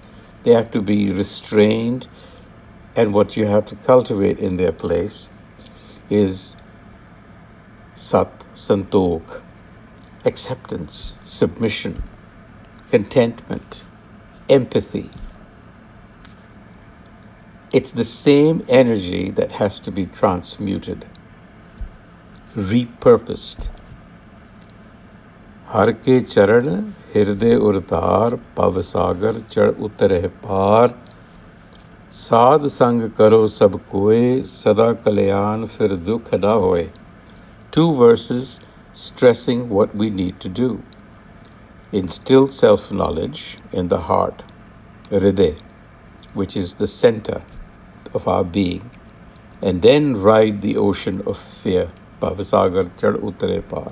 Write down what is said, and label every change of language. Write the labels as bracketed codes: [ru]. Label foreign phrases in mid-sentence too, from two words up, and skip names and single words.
[en] They have to be restrained, and what you have to cultivate in their place is [pa] ਸਤ, ਸੰਤੋਖ, [en] acceptance, submission, contentment, empathy. It's the same energy that has to be transmuted, repurposed. [pa] ਹਰਿ ਕੇ ਚਰਨ ਹਿਰਦੈ ਉਰਧਾਰ ਭਵਸਾਗਰ ਚੜਿ ਉਤਰੇ ਪਾਰ ਸਾਧ ਸੰਗ ਕਰੋ ਸਭ ਕੋਇ ਸਦਾ ਕਲਿਆਣ ਫਿਰਿ ਦੁਖ ਨ ਹੋਇ. [en] 2 verses stressing what we need to do. Instill self-knowledge in the heart, hriday, which is the center of our being, and then ride the ocean of fear, [pa] ਭਵਸਾਗਰ ਚੜਿ ਉਤਰੇ ਪਾਰ.